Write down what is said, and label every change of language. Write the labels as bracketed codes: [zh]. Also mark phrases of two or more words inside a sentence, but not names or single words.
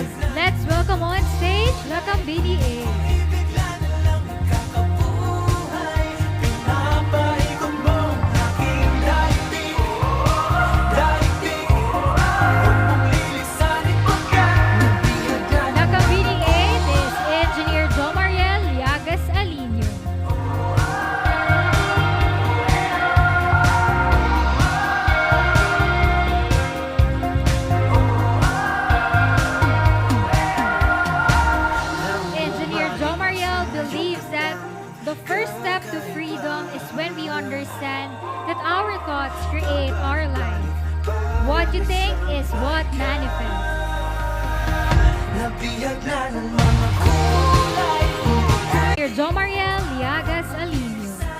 [en] Let's welcome on stage Lakambini 8. Lakambini 8 is Engineer Jomariel Llagas Alinio. Engineer Jomariel believes that the first step to freedom is when we understand that our thoughts create our life. What you think is what manifests. Engineer Jomariel Llagas Alinio.